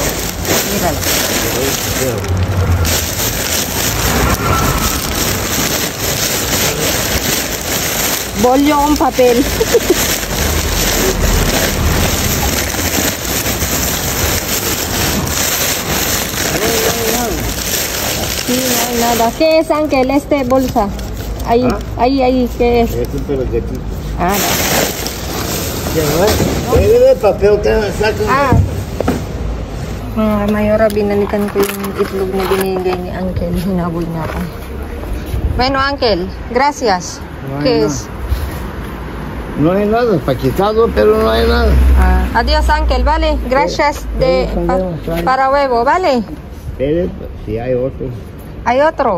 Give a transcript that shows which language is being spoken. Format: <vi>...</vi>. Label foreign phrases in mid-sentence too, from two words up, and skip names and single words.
<es>Míralo. Bolio en papel. Sí, no hay nada. ¿Qué es, Ángel? Bolsa. Ahí, ¿Ah? ahí, ¿qué es? Es un peluquetito. Ah,</es> <tl>Pwede papel ka sa mga mayora, binalikan ko yung itlog na binigay ni Uncle. Hinabol niya ako.</tl> <es>Bueno, Uncle, gracias. No hay ¿Qué nada. es? No hay nada, paquetado, pero no hay nada. Adiós, Uncle, vale. Gracias para huevo, vale. Espere, si hay otro. ¿Hay otro?</es>